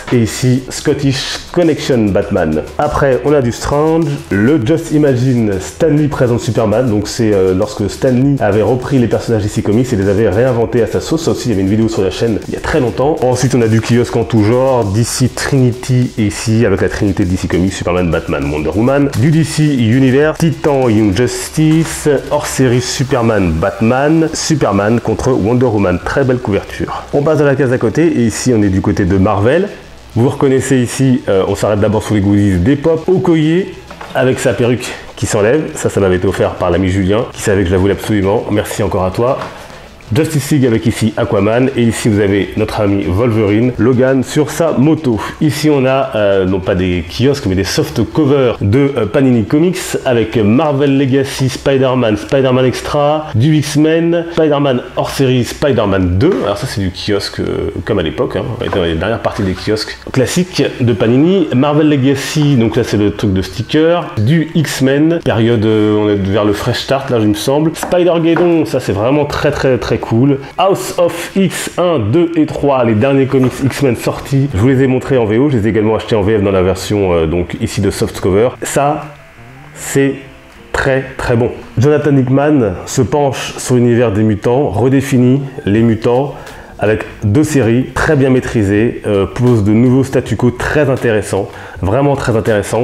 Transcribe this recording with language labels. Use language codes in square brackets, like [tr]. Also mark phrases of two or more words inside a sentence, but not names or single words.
[fr] Et ici Scottish Connection Batman. Après on a du Strange, le Just Imagine Stan Lee présente Superman, donc c'est lorsque Stan Lee avait repris les personnages DC Comics et les avait réinventés à sa sauce. Ça aussi il y avait une vidéo sur la chaîne il y a très longtemps. Ensuite on a du kiosque en tout genre, DC Trinity ici avec la Trinité de DC Comics, Superman, Batman, Wonder Woman, du DC Universe, Titan, Young Justice, hors série Superman, Batman, Superman contre Wonder Woman, très belle couverture. On passe à la case à côté, et ici on est du côté de Marvel. Vous reconnaissez ici, on s'arrête d'abord sur les goodies des pop, Okoye avec sa perruque qui s'enlève, ça m'avait été offert par l'ami Julien, qui savait que je la voulais absolument, merci encore à toi. Justice League avec ici Aquaman, et ici vous avez notre ami Wolverine, Logan sur sa moto. Ici on a non pas des kiosques mais des [en] soft covers [fr] de Panini Comics avec Marvel Legacy Spider-Man, Spider-Man Extra, du X-Men, Spider-Man hors série, Spider-Man 2. Alors ça c'est du kiosque comme à l'époque, hein, dans les dernières parties des kiosques classiques de Panini. Marvel Legacy, donc là c'est le truc de sticker, du X-Men, période on est vers le Fresh Start là il me semble. Spider-Geddon, ça c'est vraiment très cool. House of X 1, 2 et 3, les derniers comics X-Men sortis, je vous les ai montrés en VO, je les ai également achetés en VF dans la version donc ici de softcover. Ça c'est très bon. Jonathan Hickman se penche sur l'univers des mutants, redéfinit les mutants avec 2 séries très bien maîtrisées, pose de nouveaux statu quo très intéressants, vraiment très intéressants.